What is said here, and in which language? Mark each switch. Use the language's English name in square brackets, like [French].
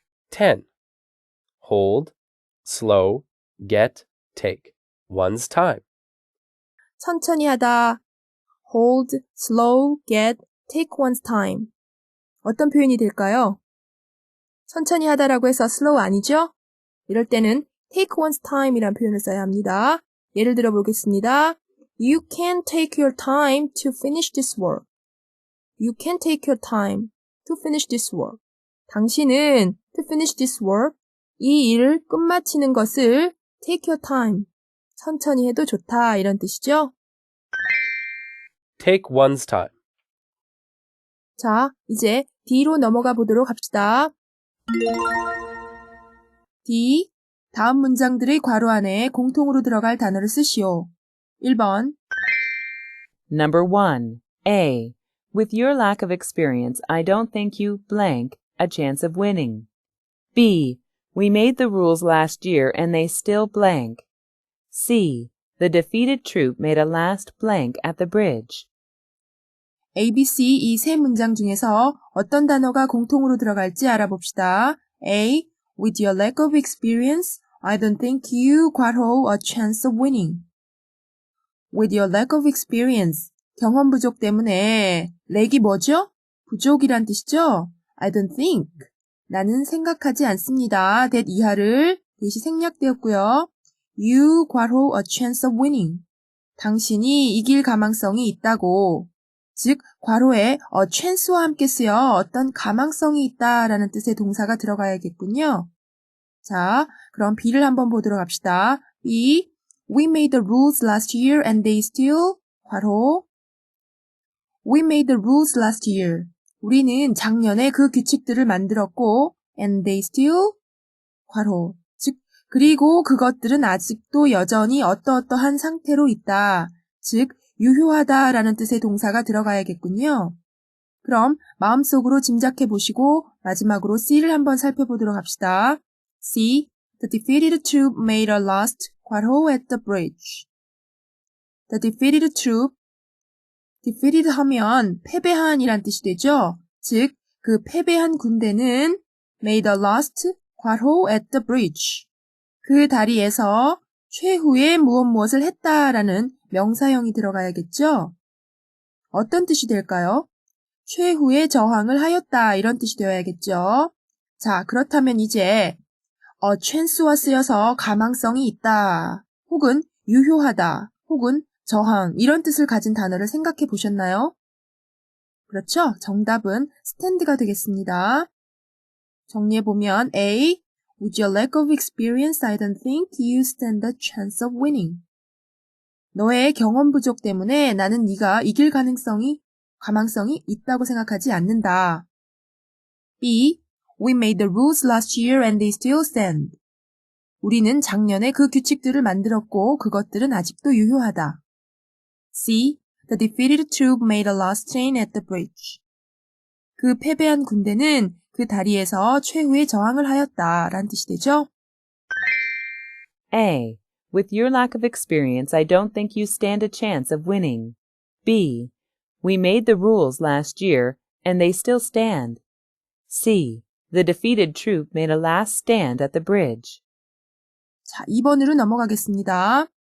[English] 10. Hold, slow, get, take one's time. [Korean] 천천히 하다. [English] Hold, slow, get, take one's time. [Korean] 어떤 표현이 될까요? 천천히 하다라고 해서 slow 아니죠? 이럴 때는 [English] take one's time [Korean] 이란 표현을 써야 합니다. 예를 들어 보겠습니다. [English] You can take your time to finish this work. You can take your time to finish this work. [Korean] 당신은 [English] to finish this work, [Korean] 이 일을 끝마치는 것을 [English] take your time, [Korean] 천천히 해도 좋다 이런 뜻이죠. [English] Take one's time. [Korean] 자, 이제 D로 넘어가 보도록 합시다. [English] D. [Korean] 다음 문장들의 괄호 안에 공통으로 들어갈 단어를 쓰시오. 1번, [English] Number 1. A. With your lack of experience, I don't think you blank a chance of winning. B. We made the rules last year and they still blank. C. The defeated troop made a last blank at the bridge. [Korean] A, B, C 이 세 문장 중에서 어떤 단어가 공통으로 들어갈지 알아봅시다. [English] A. With your lack of experience, I don't think you 괄호 a chance of winning. With your lack of experience, [Korean] 경험 부족 때문에 렉이 뭐죠? 부족이란 뜻이죠? [English] I don't think, [Korean] 나는 생각하지 않습니다. that 이하를 대시 생략되었고요. [English] You 괄호 a chance of winning, [Korean] 당신이 이길 가망성이 있다고, 즉 괄호에 a chance와 함께 쓰여 어떤 가망성이 있다라는 뜻의 동사가 들어가야겠군요. 자, 그럼 B를 한번 보도록 합시다. [English] B. We made the rules last year and they still 괄호 We made the rules last year. [Korean] 우리는 작년에 그 규칙들을 만들었고 [English] and they still [Korean] 괄호 즉 그리고 그것들은 아직도 여전히 어떠어떠한 상태로 있다. 즉 유효하다라는 뜻의 동사가 들어가야겠군요. 그럼 마음속으로 짐작해 보시고 마지막으로 C를 한번 살펴보도록 합시다. [English] C. The defeated troop made a last 괄호 at the bridge. The defeated troop. [Korean] defeated 하면 패배한이란 뜻이 되죠. 즉, 그 패배한 군대는 [English] made a last [Korean] 괄호 [English] at the bridge. [Korean] 그 다리에서 최후의 무엇을 했다라는 명사형이 들어가야겠죠. 어떤 뜻이 될까요? 최후의 저항을 하였다 이런 뜻이 되어야겠죠. 자, 그렇다면 이제 chance와 쓰여서 가망성이 있다, 혹은 유효하다, 혹은 저항 이런 뜻을 가진 단어를 생각해 보셨나요? 그렇죠? 정답은 stand가 되겠습니다. 정리해보면 A. [English] With your lack of experience, I don't think you stand a chance of winning. [Korean] 너의 경험 부족 때문에 나는 네가 이길 가망성이 있다고 생각하지 않는다. [English] B. We made the rules last year and they still stand. [Korean] 우리는 작년에 그 규칙들을 만들었고 그것들은 아직도 유효하다. [English] C. The defeated troop made a last stand at the bridge. [Korean] 그 패배한 군대는 그 다리에서 최후의 저항을 하였다 라는 뜻이 되죠. [English] A. With your lack of experience, I don't think you stand a chance of winning. B. We made the rules last year and they still stand. C. The defeated troop made a last stand at the bridge. [Korean] 자, 2번으로 넘어가겠습니다.